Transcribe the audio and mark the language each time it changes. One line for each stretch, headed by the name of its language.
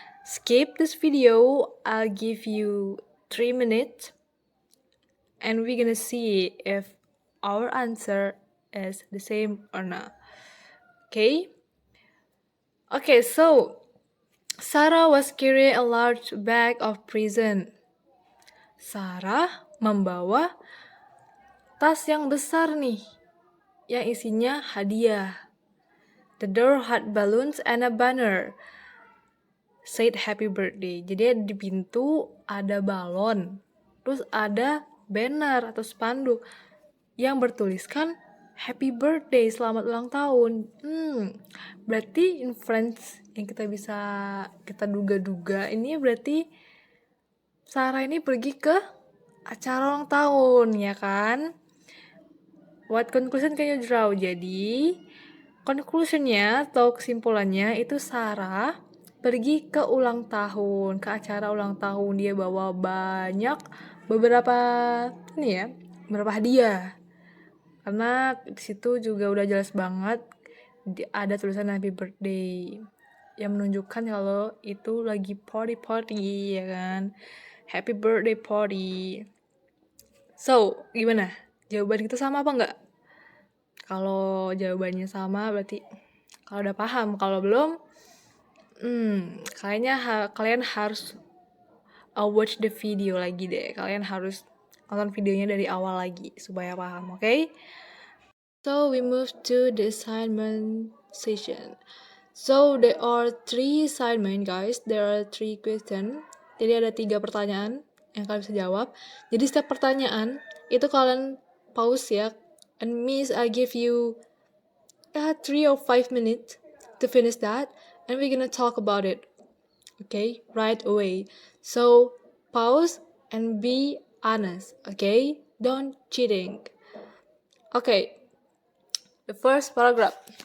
English: Skip this video. I'll give you 3 minutes. And we're gonna see if our answer is the same or not. Okay? Okay, so Sarah was carrying a large bag of present.
Indonesian: Sarah membawa tas yang besar nih, yang isinya hadiah.
English: The door had balloons and a banner. Said happy birthday.
Indonesian: Jadi di pintu ada balon. Terus ada banner atau spanduk yang bertuliskan happy birthday, selamat ulang tahun. Berarti inference yang kita duga-duga ini berarti Sarah ini pergi ke acara ulang tahun, ya kan?
English: What conclusion can you draw?
Indonesian: Jadi conclusionnya atau kesimpulannya itu Sarah pergi ke ulang tahun, ke acara ulang tahun. Dia bawa beberapa hadiah. Karena di situ juga udah jelas banget ada tulisan happy birthday yang menunjukkan kalau itu lagi party ya kan.
English: Happy birthday party. So, gimana?
Indonesian: Jawaban kita sama apa enggak? Kalau jawabannya sama berarti kalau udah paham, kalau belum kalian harus
English: watch the video
Indonesian: lagi deh. Kalian harus nonton videonya dari awal lagi supaya paham, okay?
English: So we move to the assignment session. So there are 3 assignment, guys. There are 3 questions.
Indonesian: Jadi ada 3 pertanyaan yang kalian bisa jawab. Jadi setiap pertanyaan itu kalian pause ya.
English: And Miss, I give you 3 or 5 minutes to finish that. And we're gonna talk about it. Okay, right away. So pause and be honest. Okay, don't cheating. Okay, the first paragraph.